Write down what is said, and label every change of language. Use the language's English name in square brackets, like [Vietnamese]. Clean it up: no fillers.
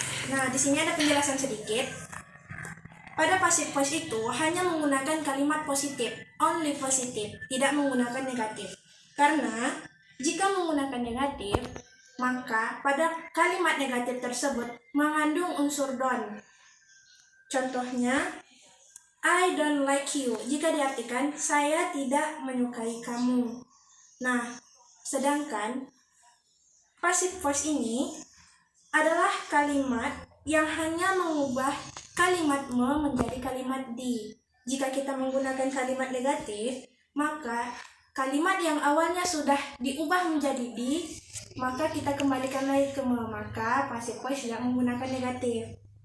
[Indonesian] Nah, di sini ada penjelasan sedikit. Pada passive voice itu hanya menggunakan kalimat positif, only positif, tidak menggunakan negatif. Karena jika menggunakan negatif, maka pada kalimat negatif tersebut mengandung unsur don't. Contohnya, [English] I don't like you. [Indonesian] Jika diartikan, saya tidak menyukai kamu. Nah, sedangkan passive voice ini adalah kalimat yang hanya mengubah kalimat me menjadi kalimat di. Jika kita menggunakan kalimat negatif, maka kalimat yang awalnya sudah diubah menjadi di, maka kita kembalikan lagi ke me, maka passive voice tidak menggunakan negatif.